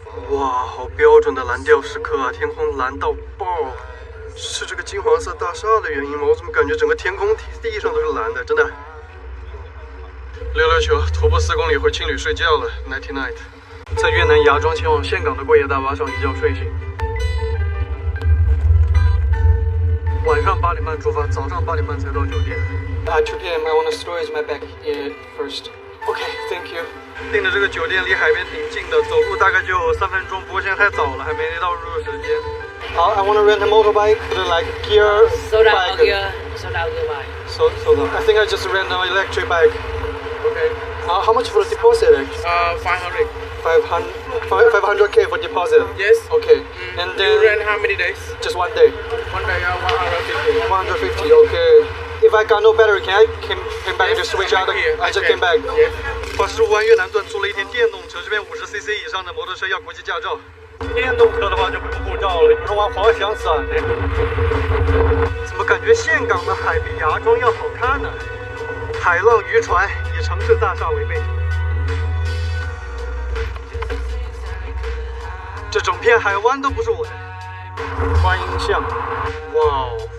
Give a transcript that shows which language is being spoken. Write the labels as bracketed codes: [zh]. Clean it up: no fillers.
[zh] 哇，好标准的蓝调时刻啊！天空蓝到爆，是这个金黄色大厦的原因吗？我怎么感觉整个天空地上都是蓝的？真的。溜溜球，徒步4公里回青旅睡觉了 ， [en] Nighty night。 [zh] 在越南芽庄前往岘港的过夜大巴上一觉睡醒。晚上8点半出发，早上8点半才到酒店。 [en] 2 p.m. I want to storage my bag here first. Okay, thank you. 订的这个酒店离海边挺近的，走路大概就3分钟，不过现在太早了，还没到入住时间。 [zh] 好 [en] I want to rent a motorbike, like gear Sold out bike. gear, sold out gear bike. So I think I just rent an electric bike. Okay. How much for the deposit? 500. 500k for deposit. Yes. Okay. And You then rent how many days? just 1 day. 1 day, 150. 150. Okay. If I got no battery, can I came back to switch out? I just came back. Yes. [zh] 把15万越南盾租了一天电动车，这边50cc 以上的摩托车要国际驾照。电动车的话就不用护照了，你说往滑翔伞的。怎么感觉岘港的海比芽庄要好看呢？海浪渔船以城市大厦为背景，这整片海湾都不是我的。观音像，哇哦！